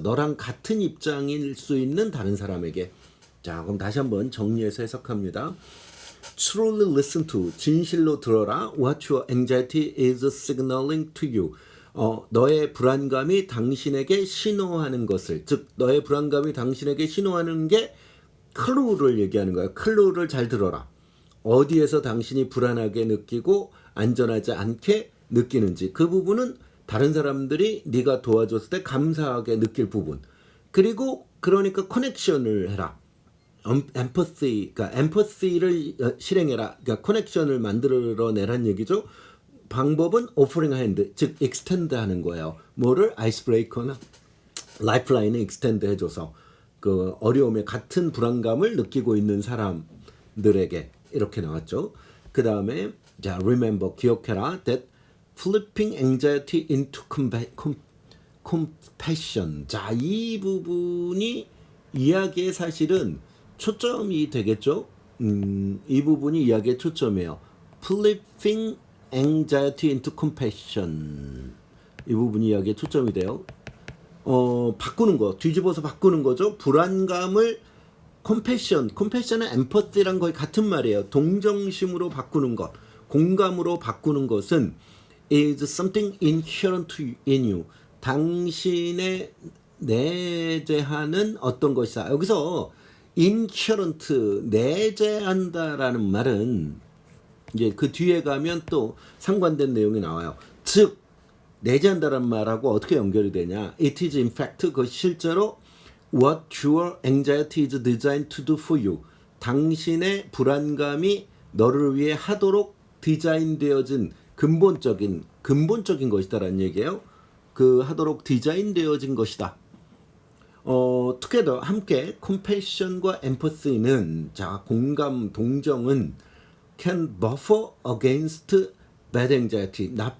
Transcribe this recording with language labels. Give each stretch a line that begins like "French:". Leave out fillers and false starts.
Korean: 너랑 같은 입장일 수 있는 다른 사람에게. 자, 그럼 다시 한번 정리해서 해석합니다.
English: Truly listen to.
Korean: 진실로 들어라.
English: What your anxiety is signaling to you.
Korean: 너의 불안감이 당신에게 신호하는 것을. 즉, 너의 불안감이 당신에게 신호하는 게 클루를 얘기하는 거예요. 클루를 잘 들어라. 어디에서 당신이 불안하게 느끼고 안전하지 않게 느끼는지. 그 부분은 다른 사람들이 네가 도와줬을 때 감사하게 느낄 부분. 그리고 그러니까 커넥션을 해라. empathy, 그러니까 empathy를 실행해라. 그러니까 커넥션을 만들어내란 얘기죠. 방법은
English: offering a hand,
Korean: 즉 extend 하는 거예요. 뭐를 아이스브레이커나 라이프라인을 extend 해줘서 그 어려움에 같은 불안감을 느끼고 있는 사람들에게 이렇게 나왔죠. 그 다음에 자
English: remember
Korean: 기억해라
English: that flipping anxiety into compassion.
Korean: 자, 이 부분이 이야기의 사실은 초점이 되겠죠. 이 부분이 이야기의 초점이에요.
English: Flipping anxiety into compassion.
Korean: 이 부분이 이야기의 초점이 돼요. 바꾸는 거, 뒤집어서 바꾸는 거죠. 불안감을 compassion은 empathy랑 거의 같은 말이에요. 동정심으로 바꾸는 것, 공감으로 바꾸는 것은
English: is something inherent in you.
Korean: 당신의 내재하는 어떤 것이다. 여기서 inherent, 내재한다라는 말은 이제 그 뒤에 가면 또 상관된 내용이 나와요. 즉 내재한다라는 말하고 어떻게 연결이 되냐?
English: It is in fact
Korean: 그 실제로
English: what your anxiety is designed to do for you.
Korean: 당신의 불안감이 너를 위해 하도록 디자인되어진 근본적인 것이다라는 얘기예요. 그 하도록 디자인되어진 것이다.
English: together
Korean: 함께
English: compassion과 empathy는
Korean: 자 공감 동정은
English: can buffer against bad anxiety.